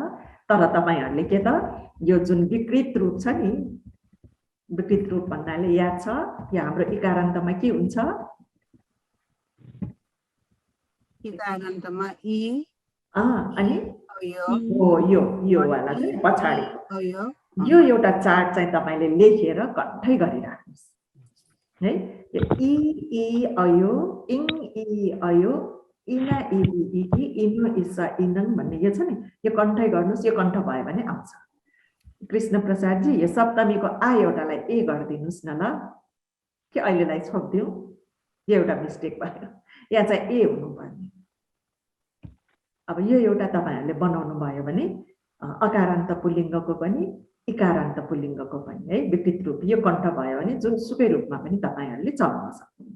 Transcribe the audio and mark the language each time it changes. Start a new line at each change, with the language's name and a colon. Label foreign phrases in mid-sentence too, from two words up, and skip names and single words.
Nepali: तर तपाईहरूले के त यो जुन विकृत रूप छ नि, विकृत रूप भन्नाले याद छ या हाम्रो इकारान्तमा के हुन्छ? इकारान्तमा इ अनि यो वाला चाहिँ पछाडि यो एउटा चार्ट चाहिँ तपाईले लेखेर कन्ठै गरिराख्नुहोस् है। यो इ अयो इङ इ अयो इना इबी इकी इनो इसा इनङ भन्ने यो छ नि, यो कन्ठै गर्नुहोस्। यो कन्ठ भयो भने आउँछ। कृष्ण प्रसाद जी यो सप्तमीको आ एउटालाई ए गरिदिनुहोस् न ल, के अहिलेलाई छोडिदिउँ? यो एउटा मिस्टेक भयो, यहाँ चाहिँ ए हुनुपर्ने। अब यो एउटा तपाईहरूले बनाउनु भयो भने अकारान्त पुल्लिङ्गको पनि इकारान्त पुल्लिङ्गको पनि है विकृत रूप यो कण्ठ भयो भने जुनसुकै रूपमा पनि तपाईहरूले चलाउन सक्नुहुन्छ।